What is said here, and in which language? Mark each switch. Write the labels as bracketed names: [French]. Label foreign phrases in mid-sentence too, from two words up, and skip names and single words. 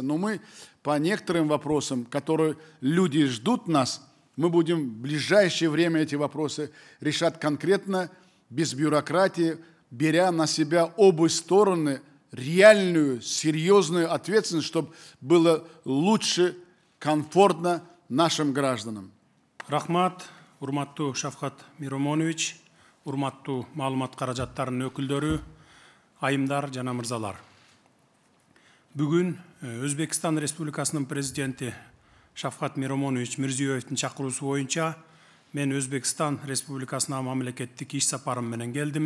[Russian] Но мы по некоторым вопросам, которые люди ждут нас, мы будем в ближайшее время эти вопросы решать конкретно, без бюрократии, беря на себя оба стороны реальную, серьезную ответственность, чтобы было лучше, комфортно нашим гражданам. [Kyrgyz] Рахмат. Урматтуу Шавкат Миромонович, урматтуу маалымат каражаттарынын өкүлдөрү, айымдар жана мырзалар. Бүгүн Өзбекстан Республикасынын президенти Шавкат Миромонович Мирзиёевдин чакыруусу боюнча мен Өзбекстан Республикасына мамлекеттик иш сапарым менен келдим.